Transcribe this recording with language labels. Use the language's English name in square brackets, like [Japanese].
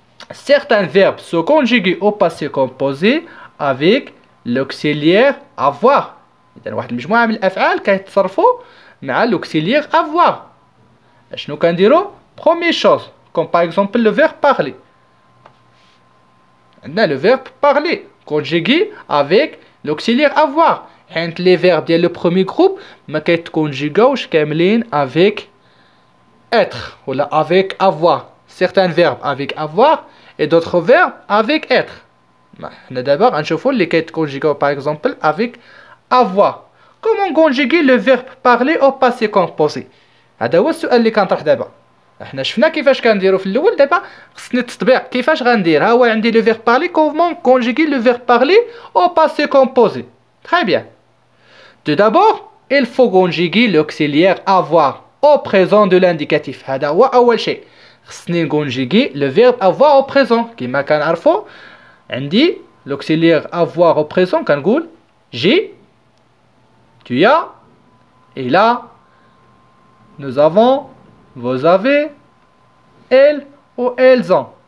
[French] Certains verbes se conjuguent au passé composé avec l'auxiliaire avoir. [Arabic] إذن واحد المجموعة من الأفعال كيتصرفوا مع l'auxiliaire avoir. أشنو كنديرو؟ [French] Première chose, comme par exemple le verbe parler. عندنا le verbe parler conjugué avec l'auxiliaire avoir. حيت les verbes ديال le premier groupe [Arabic] ما كيتكونجيغاوش كاملين [French] avec être ou avec avoir. Certains verbes avec avoir et d'autres verbes avec être. [Arabic] حنا دابا غنشوفوا اللي كيتكونجيغاو [French] par exemple avec avoir. Comment conjuguer le verbe parler au passé composé؟ [Arabic] هذا هو السؤال اللي كنطرح دابا. احنا شفنا كيفاش كنديرو في الاول، دابا خصني التطبيق كيفاش غندير. ها هو عندي le verbe parler. [French] Comment conjuguer le verbe parler au passé composé؟ Très bien. Tout d'abord il faut conjuguer l'auxiliaire avoir au présent de l'indicatif. [Arabic] هذا هو أول شيء. خصني نكونجيغي [French] le verbe avoir au présent. [Arabic] كما كنعرفوا عندي [French] l'auxiliaire avoir au présent [Arabic] كنقول [French] j'ai, tu as, il a, nous avons, vous avez, elle ou elles ont.